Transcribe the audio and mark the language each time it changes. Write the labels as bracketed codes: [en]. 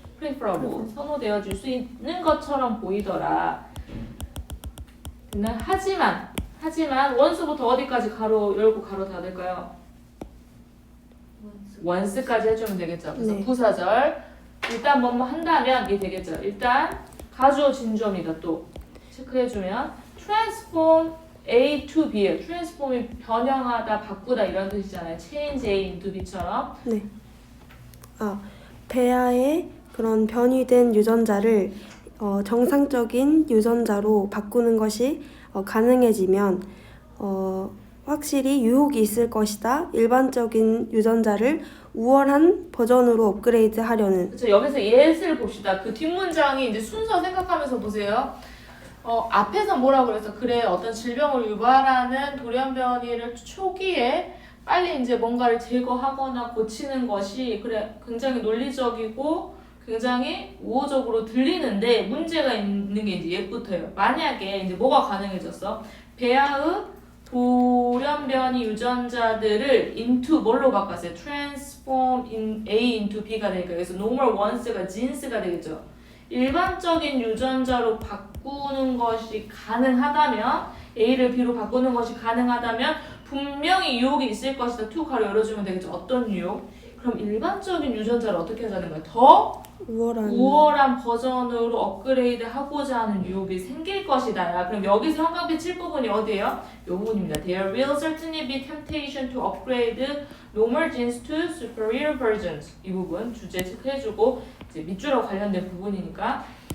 [ko] preferable 선호되어질 수 있는 것처럼 보이더라. 근데 하지만 once부터 어디까지 가로 열고 가로 닫을까요? once까지 해주면 되겠죠. 그래서 네. 부사절 일단 뭐뭐 한다면 이게 되겠죠. 일단 가주어 진주어입니다. 또 체크해주면 [en] transform A to B [ko] 예요. transform이 변형하다, 바꾸다 이런 뜻이잖아요. [en] change A into B처럼. [ko] 네. 배아의 그런 변이된 유전자를 정상적인 유전자로 바꾸는 것이 가능해지면 확실히 유혹이 있을 것이다. 일반적인 유전자를 우월한 버전으로 업그레이드 하려는. 그렇죠. 여기서 예를 봅시다. 그 뒷문장이 이제 순서 생각하면서 보세요. 앞에서 뭐라고 그래서 그래 어떤 질병을 유발하는 돌연변이를 초기에 빨리 이제 뭔가를 제거하거나 고치는 것이 그래 굉장히 논리적이고 굉장히 우호적으로 들리는데 문제가 있는 게 이제 얘부터예요. 만약에 이제 뭐가 가능해졌어? 배아의 돌연변이 유전자들을 into 뭘로 바꿨어요? [en] transform in A into B [ko] 가 되니까 그래서 normal once가 genes가 되겠죠. 일반적인 유전자로 바꾸는 것이 가능하다면 A를 B로 바꾸는 것이 가능하다면 분명히 유혹이 있을 것이다. to 가로 열어주면 되겠죠. 어떤 유혹? 그럼 일반적인 유전자를 어떻게 하자는 거예요? 더 우월한 버전으로 업그레이드 하고자 하는 유혹이 생길 것이다. 그럼 여기서 형광빛 칠 부분이 어디예요? 이 부분입니다. [en] There will certainly be temptation to upgrade normal genes to superior versions. [ko] 이 부분 주제 체크해주고 이제 밑줄하고 관련된 부분이니까.